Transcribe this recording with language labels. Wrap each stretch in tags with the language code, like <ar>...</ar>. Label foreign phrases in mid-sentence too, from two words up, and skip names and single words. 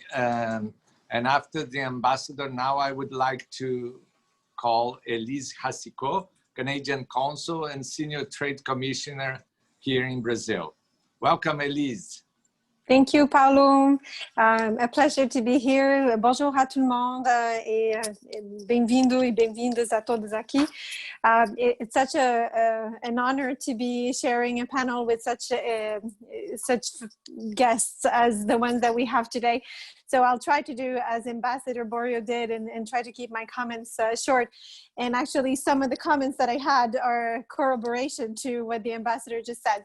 <en>And after the ambassador, now I would like to call Elise Racicot, Canadian Consul and Senior Trade Commissioner here in Brazil. Welcome, Elise. Thank you, Paulo. A pleasure to be here.</en> <fr>Bonjour à tout le monde et</fr> <pt>bem-vindo e bem-vindas a todos aqui.</pt> <en>It's such an honor to be sharing a panel with such guests as the ones that we have today. So I'll try to do as Ambassador Borio did and try to keep my comments short. And actually some of the comments that I had are corroboration to what the ambassador just said.</en>